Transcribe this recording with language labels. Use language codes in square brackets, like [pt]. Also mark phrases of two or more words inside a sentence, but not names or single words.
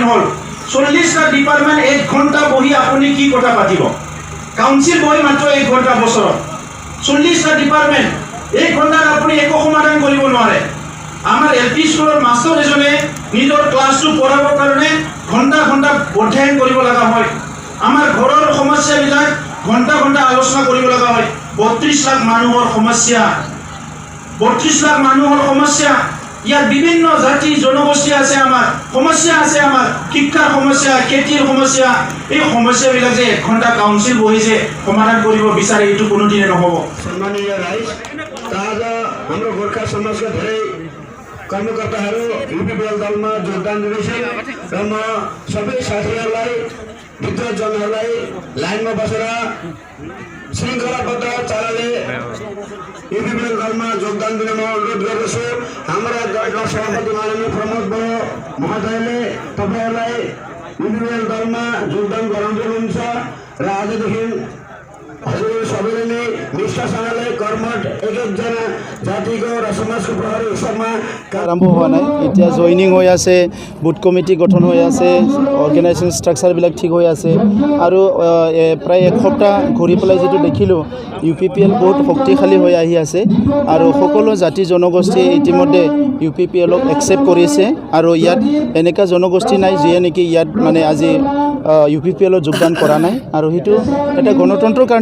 [as] হ'ল 40টা ডিপাৰ্টমেণ্ট 1 ঘণ্টা বহি আপুনি কি কথা পাতিব কাউন্সিল বহি মাত্ৰ 1 ঘণ্টা বছৰত 40টা ডিপাৰ্টমেণ্ট 1 ঘণ্টাত আপুনি একো সমাধান কৰিব নোৱাৰে আমাৰ LP স্কুলৰ মাষ্টৰ এজনে নিজৰ ক্লাছটো পঢ়াবৰ কাৰণে ঘণ্টা অধ্যয়ন কৰিব লগা হয় আমাৰ ঘৰৰ সমস্যাবিলাক ঘণ্টা আলোচনা কৰিব লগা হয় 32 লাখ মানুহৰ সমস্যা 32 লাখ মানুহৰ সমস্যা ইয়াত বিভিন্ন জাতি জনগোষ্ঠী আছে আমাৰ সমস্যা আছে আমাৰ শিক্ষাৰ সমস্যা খেতিৰ সমস্যা এই সমস্যাবিলাক যে 1 ঘণ্টা কাউন্সিল বহিছে সমাধান কৰিব বিচাৰে এইটো কোনোদিনে নহব [ne] सम्मानीय राइज आज हाम्रो गोर्खा समाजका धेरै कर्मकर्ताहरू UPPL दलमा योगदान दिँदैछन् र म सबै साथीहरूलाई विद्वानजनहरूलाई लाइनमा बसेर श्रृङ्खलाबद्ध चालले UPPL दलमा योगदान दिन म अनुरोध गर्दछु हाम्रा दलका सभापति माननीय प्रमोद बडो महोदयले तपाईहरूलाई UPPL दलमा योगदान गराउँदै र आजदेखि हजुर सबैले नै निष्ठासँगले कर्मठ एक-एकजना जातिको र समाजको प्रहरी हिसाबमा [as] আৰম্ভ হোৱা নাই এতিয়া জইনিং হৈ আছে [en] booth committee [as] গঠন হৈ আছে [en] organization structureবিলাক [as] ঠিক হৈ আছে আৰু প্ৰায় এক সপ্তাহ ঘূৰি পেলাই যিটো দেখিলোঁ UPPL বহুত শক্তিশালী হৈ আহি আছে আৰু সকলো জাতি জনগোষ্ঠীয়ে ইতিমধ্যে UPPLক একচেপ্ট কৰিছে আৰু ইয়াত এনেকুৱা জনগোষ্ঠী নাই যিয়ে নেকি ইয়াত মানে আজি UPPLত যোগদান কৰা নাই আৰু সেইটো এটা গণতন্ত্ৰৰ কাৰণে